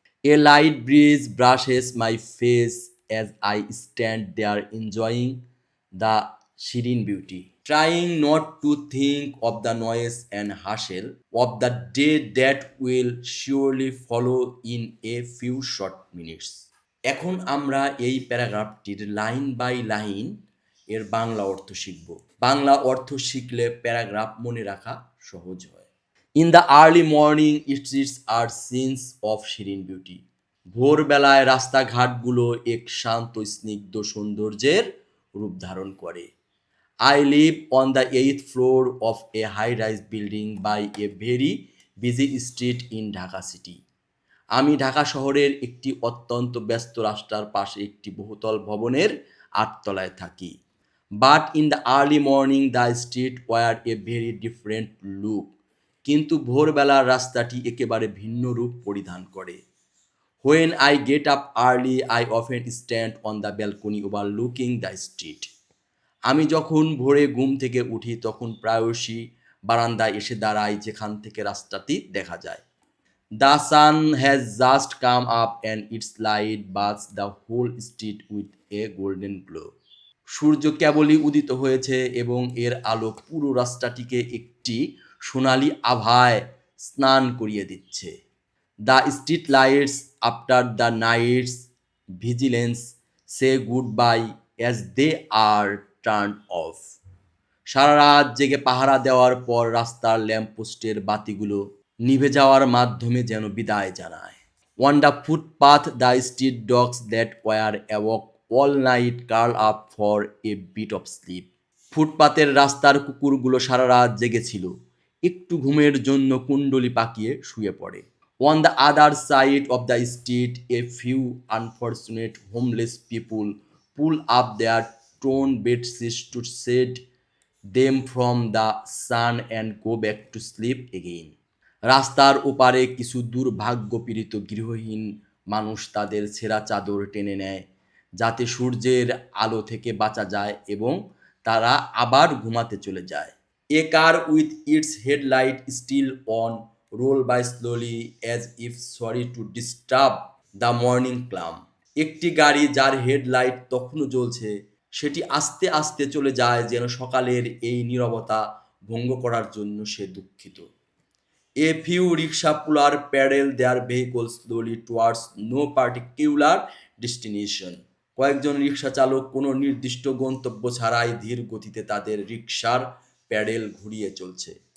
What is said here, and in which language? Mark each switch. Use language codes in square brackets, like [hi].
[en] A light breeze brushes my face as I stand there enjoying the serene beauty, trying not to think of the noise and hustle of the day that will surely follow in a few short minutes. [bn] এখন আমরা এই প্যারাগ্রাফটির line by line এর বাংলা অর্থ শিখব। বাংলা অর্থ শিখলে paragraph মনে রাখা সহজ হয়। [en] In the early morning streets are scenes of serene beauty. [bn] ভোরবেলায় রাস্তাঘাটগুলো এক শান্ত স্নিগ্ধ সৌন্দর্যের রূপ ধারণ করে। [en] I live on the 8th floor of a high-rise building by a very busy street in Dhaka city. [bn] আমি ঢাকা শহরের একটি অত্যন্ত ব্যস্ত রাস্তার পাশে একটি বহুতল ভবনের 8 তলায় থাকি। [en] But in the early morning the street wear a very different look. [bn] কিন্তু ভোরবেলার রাস্তাটি একেবারে ভিন্ন রূপ পরিধান করে। [en] When I get up early I often stand on the balcony overlooking the street. [bn] আমি যখন ভোরে ঘুম থেকে উঠি তখন প্রায়শই বারান্দায় এসে দাঁড়াই, যেখান থেকে রাস্তাটি দেখা যায়। [en] The sun has just come up and its light bathes the whole street with a golden glow. [bn] সূর্য কেবলই উদিত হয়েছে এবং এর আলো পুরো রাস্তাটিকে একটি সোনালী আভায় স্নান করিয়ে দিচ্ছে। [en] The street lights, after the night's vigilance, say goodbye as they are turned off. [bn] সারা রাত জেগে পাহারা দেওয়ার পর রাস্তার ল্যাম্পপোস্টের বাতিগুলো নিভে যাওয়ার মাধ্যমে যেন বিদায় জানায়। [en] On the footpath, the street dogs that were awake all night curl up for a bit of sleep. [bn] ফুটপাতের রাস্তার কুকুরগুলো সারা রাত জেগেছিল, একটু ঘুমের জন্য কুণ্ডলি পাকিয়ে শুয়ে পড়ে। [en] On the other side of the street, a few unfortunate homeless people pull up their torn bedsheets to shade them from the sun and go back to sleep again. [bn] রাস্তার ওপারে কিছু দুর্ভাগ্যপীড়িত গৃহহীন মানুষ তাদের ছেঁড়া চাদর টেনে নেয়, যাতে সূর্যের আলো থেকে বাঁচা যায় এবং তারা আবার ঘুমাতে চলে যায়। [en] A car with its headlight still on roll by slowly as if sorry to disturb the morning calm. [bn] একটি গাড়ি যার হেডলাইট তখনও জ্বলছে, সেটি আস্তে আস্তে চলে যায়, যেন সকালের এই নীরবতা ভঙ্গ করার জন্য সে দুঃখিত। [en] A few rickshaw pullers paddle their vehicles slowly towards no particular destination. [bn] কয়েকজন রিক্সা চালক কোনো নির্দিষ্ট গন্তব্য ছাড়াই ধীর গতিতে তাদের রিক্সার প্যাডেল ঘুরিয়ে চলছে।